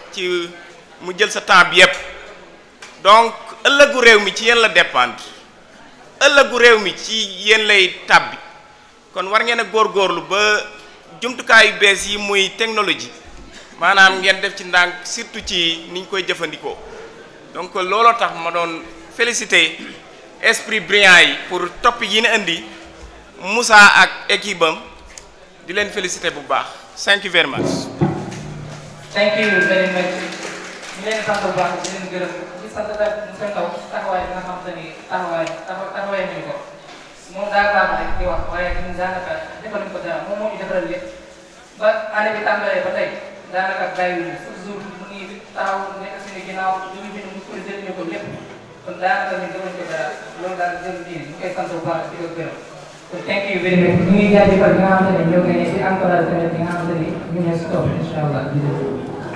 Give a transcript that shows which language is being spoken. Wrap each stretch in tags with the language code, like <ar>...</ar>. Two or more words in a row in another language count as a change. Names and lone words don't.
<wo>bi yépp donc ëllëgu réew mi ci yéen la dépendre ëllëgu réew mi ci yéen lay tàbbi kon war ngeen a góorgóorlu ba jumtukaay yu bees yi muy technologie maanaam ngeen def ci ndànk surtout ci niñ koy jëfandikoo donc looloo tax ma doon féliciter</wo> <fr>esprit brillant</fr> <wo>yi pour topp yi ne indi Moussa ak équipe am di leen féliciter bu baax.</wo> <en>Thank you very much. Thank you very much.</en> <wo>ñu leen sant bu baax di leen gërëm di sant tamit monsieur Ndaw taxawaay bi nga xamante ni taxawaay nañu ko moom daa baax rek di wax waaye ñun daanaka defaluñ ko dara moom moo ñu defaral lépp ba année bi tàmbalee ba tey daanaka bàyyiwuñu</wo> <fr>chaque jour</fr> <wo>mu ngi taxaw nekk suñu ginnaaw lu ñu bind mu corrigé ñu ko lépp kon daanaka ñun defaluñ ko dara loolu daal jëm diine ñu koy sant bu baax di ko gërëm kon</wo> <en>thank you very much.</en> <wo>ñu ngi jaajëfal ñi nga xamante ne ñoo ngi di encouragé tamit ñi nga xamante ni ñu ngi si topp</wo> <ar>إن شاء الله.</ar>